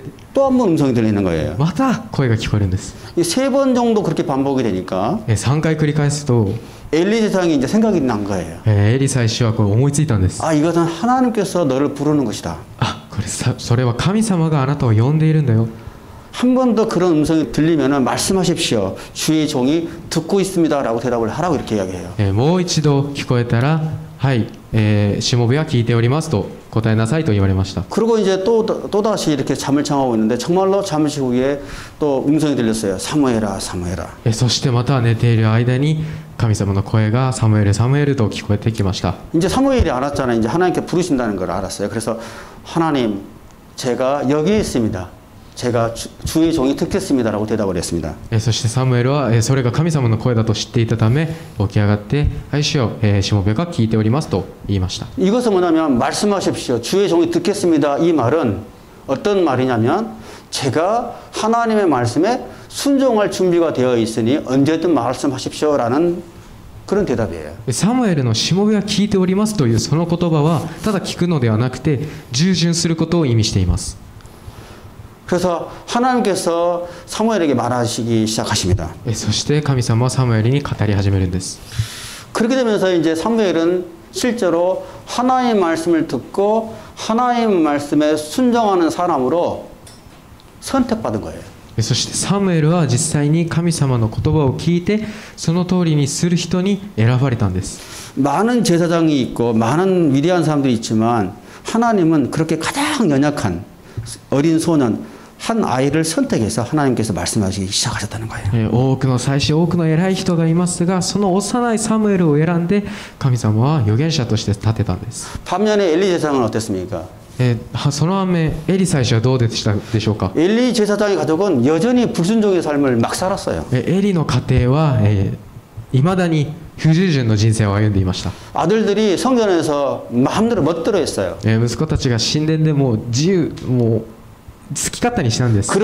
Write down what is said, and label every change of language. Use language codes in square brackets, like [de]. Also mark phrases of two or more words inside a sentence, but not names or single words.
[ko] 또 한 번 음성이 들리는 거예요. [ja] また声が聞こえるんです。 [ko] 3번 정도 그렇게 반복이 되니까 [ja] 3 回繰り返すと [ko] 엘리 제사장이 이제 생각이 난 거예요. [ja] エリ祭司はこれ思いついたんです。 [ko] 이것은 하나님께서 너를 부르는 것이다. [ja] これそれは神様があなたを呼んでいるんだよ。 [ko] 한 번 더 그런 음성이 들리면 말씀하십시오. 주의 종이 듣고 있습니다. 라고 대답을 하라고 이렇게 이야기해요. [ja] もう一度聞こえたらはい、しもべは聞いておりますと答えなさいと言われました。 [ko] 그리고 이제 또다시 이렇게 잠을 청하고 있는데 정말로 잠시 후에 또 음성이 들렸어요. 사무엘아. [ja] そしてまた寝ている間に神様の声がサムエルと聞こえてきました。 [ko] 이제 사무엘이 알았잖아요. 이제 하나님께 부르신다는 걸 알았어요. 그래서 하나님, 제가 여기에 있습니다. 제가 주의 종이 듣겠습니다라고 대답을 했습니다. [ja] そしてサムエルはそれが神様の声だと知っていたため起き上がって「はい主よ、しもべが聞いております」と言いました。 [ko] 이것은 뭐냐면 말씀하십시오. 주의 종이 듣겠습니다. 이 말은 어떤 말이냐면 제가 하나님의 말씀에 순종할 준비가 되어 있으니 언제든 말씀하십시오라는 그런 대답이에요. [ja] サムエルのしもべは聞いておりますというその言葉はただ聞くのではなくて従順することを意味しています。 [ko] 그래서 하나님께서 사무엘에게 말하시기 시작하십니다. [ja] そして神様はサムエルに語り始めるんです。 [ko] 그렇게 되면서 이제 사무엘은 실제로 하나님의 말씀을 듣고 하나님의 말씀에 순종하는 사람으로 선택받은 거예요. [ja] そしてサムエルは実際に神様の言葉を聞いてその通りにする人に選ばれたんです。 [ko] 많은 제사장이 있고 많은 위대한 사람들이 있지만 하나님은 그렇게 가장 연약한 어린 소년 한 아이를 선택해서 하나님께서 말씀하시기 시작하셨다는 거예요. [ja] 多くの祭司多くの偉い人がいますがその幼いサムエルを選んで神様は預言者として立てたんです。 [ko] 반면에 엘리 제사장은 어땠습니까? [ja] その反面エリ祭司はどうでしたでしょうか。 [ko] 엘리 제사장의 가족은 여전히 불순종의 삶을 막 살았어요. [ja] エリの家庭はいまだに不従順の人生を歩んでいました。 [ko] 아들들이 성전에서 마음대로 멋대로 했어요. [ja] 息子たちが神殿でもう自由もう好き勝手にしたんです。